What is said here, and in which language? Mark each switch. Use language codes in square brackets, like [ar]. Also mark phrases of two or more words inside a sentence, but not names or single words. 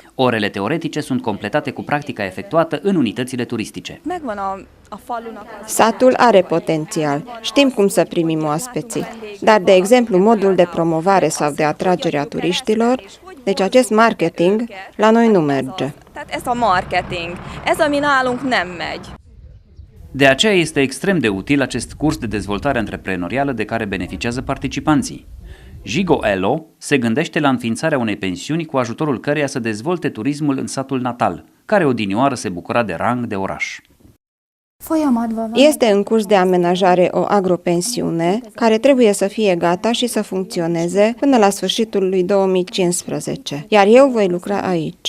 [ro] Orele teoretice sunt completate cu practica efectuată în unitățile turistice. Satul are potențial, știm cum să primim oaspeții, dar, de exemplu, modul de promovare sau de atragere a turiștilor, deci acest marketing, la noi nu merge. [hu] Ez ami nálunk nem megy. [ro] De aceea este extrem de util acest curs de dezvoltare antreprenorială de care beneficiază participanții. Jigo Elo se gândește la înființarea unei pensiuni cu ajutorul căreia să dezvolte turismul în satul natal, care odinioară se bucura de rang de oraș. Este în curs de amenajare o agropensiune care trebuie să fie gata și să funcționeze până la sfârșitul lui 2015, iar eu voi lucra aici.